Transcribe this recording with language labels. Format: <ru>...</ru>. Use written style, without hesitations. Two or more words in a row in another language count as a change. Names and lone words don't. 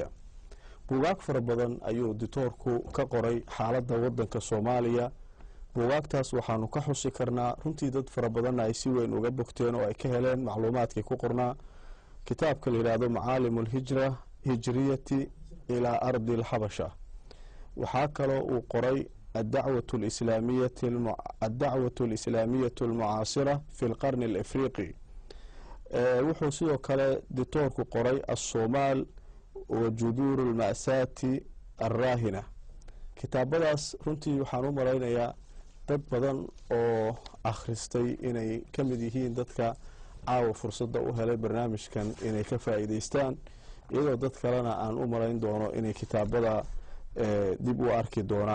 <so>buugaag fara badan ayuu doctorku ka qoray xaaladda wadanka Soomaaliya. buugaagtaas waxaanu ka xusi karnaa runtii dad fara badan ay si weyn uga bogteen oo ay ka heleen macluumaadkii ku qornaa kitaabka la yiraahdo Macaalimul Hijriyati ila Ardi al-Habasha. waxaa kaloo uu qoray الدعوة الإسلامية المعاصرة في القرن الإفريقي. wuxuu sidoo kale doctorku qoray الصومال وجذور المأساة الراهنة. kitaabadaas runtii waxaan u malaynayaa dad badan oo akhristay inay ka mid yihiin dadka caawa fursadda u helay barnaamijkan inay ka faa'iideystaan iyadoo dad kalena aan u malayn doono inay kitaabada dib u arki doonaan.</so>